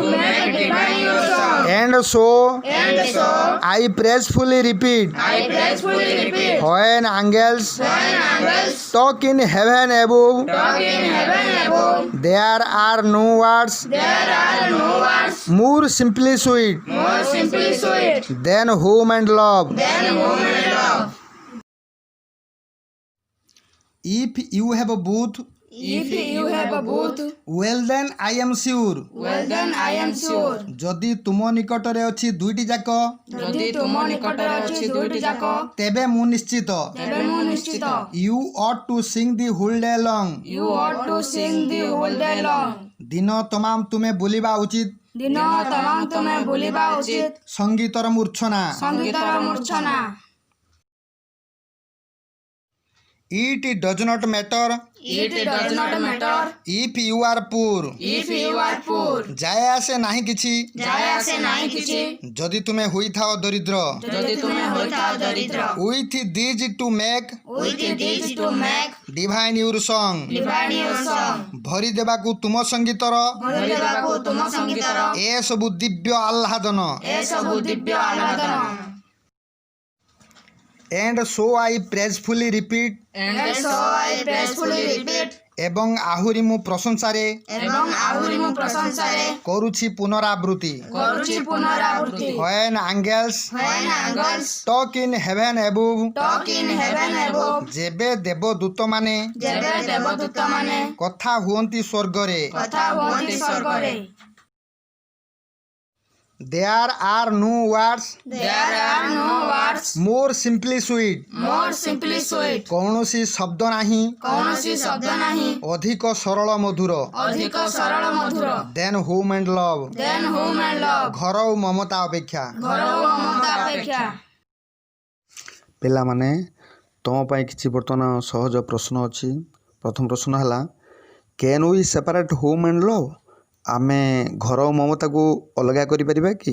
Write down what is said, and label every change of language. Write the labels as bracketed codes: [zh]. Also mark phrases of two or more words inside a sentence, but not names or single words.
[en] And so I praisefully repeat, when angels talk in heaven above, there are no words more simply sweet than home and love. If you have a both, well then I am sure. [or] ଯଦି ତୁମ ନିକଟରେ ଅଛି ଦୁଇଟି ଯାକ, ତେବେ ମୁଁ ନିଶ୍ଚିତ। [en] You ought to sing the whole day long. [or] ଦିନ ତମାମ ତୁମେ ବୋଲିବା ଉଚିତ ସଙ୍ଗୀତର ମୂର୍ଚ୍ଛନା। [en] It does not matter if you are poor. [or] ଯାଏ ଆସେ ନାହିଁ କିଛି ଯଦି ତୁମେ ହୋଇଥାଅ ଦରିଦ୍ର। [en] With these to make divine your song. [or] ଭରି ଦେବାକୁ ତୁମ ସଙ୍ଗୀତର ଏସବୁ ଦିବ୍ୟ ଆହ୍ଲାଦନ। [en] And so I praisefully repeat, [or] ଏବଂ ଆହୁରି ମୁଁ ପ୍ରଶଂସାରେ ଏବଂ ଆହୁରି ମୁଁ ପ୍ରଶଂସାରେ କରୁଛି ପୁନରାବୃତ୍ତି। କରୁଛି ପୁନରାବୃତ୍ତି। [en] When angels When angels talk in heaven above, talk in heaven above, [or] ଯେବେ ଦେବଦୂତମାନେ ଯେବେ ଦେବଦୂତମାନେ କଥା ହୁଅନ୍ତି ସ୍ୱର୍ଗରେ, କଥା ହୁଅନ୍ତି ସ୍ୱର୍ଗରେ, [en] there are no words there are no words more simply sweet, more simply sweet, [or] କୌଣସି ଶବ୍ଦ ନାହିଁ କୌଣସି ଶବ୍ଦ ନାହିଁ ଅଧିକ ସରଳ ମଧୁର ଅଧିକ ସରଳ ମଧୁର [en] than home and love, then whom and love, [or] ଘର ଓ ମମତା ଅପେକ୍ଷା। ଘର ଓ ମମତା ଅପେକ୍ଷା। ପିଲାମାନେ ତୁମ ପାଇଁ କିଛି ବର୍ତ୍ତମାନ ସହଜ ପ୍ରଶ୍ନ ଅଛି। ପ୍ରଥମ ପ୍ରଶ୍ନ ହେଲା, [en] can we separate home and love? [or] ଆମେ ଘର ଓ ମମତାକୁ ଅଲଗା କରିପାରିବା କି?